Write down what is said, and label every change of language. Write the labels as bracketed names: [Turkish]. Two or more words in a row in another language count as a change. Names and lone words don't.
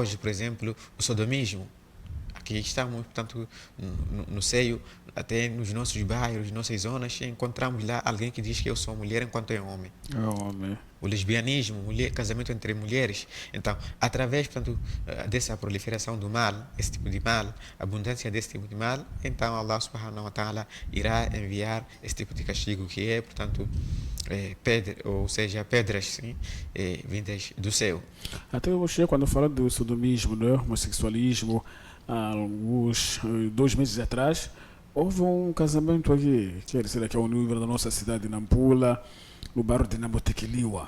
[Portuguese] E hoje, por exemplo, o sodomismo, que estamos, portanto, no seio, até nos nossos bairros, nossas zonas, encontramos lá alguém que diz que eu sou mulher enquanto é homem. É homem. O lesbianismo, casamento entre mulheres. Então, através, portanto, dessa proliferação do mal, esse tipo de mal, abundância desse tipo de mal, então Allah [Arabic] سبحانه وتعالى [Portuguese] irá enviar esse tipo de castigo que é, portanto, ou seja, pedras sim, vindas do céu. Até você, quando fala do sodomismo, né, homossexualismo, há alguns 2 meses atrás, houve um casamento aqui, quer dizer, que é o nível da nossa cidade de Nampula, no bairro de Namotequiliwa.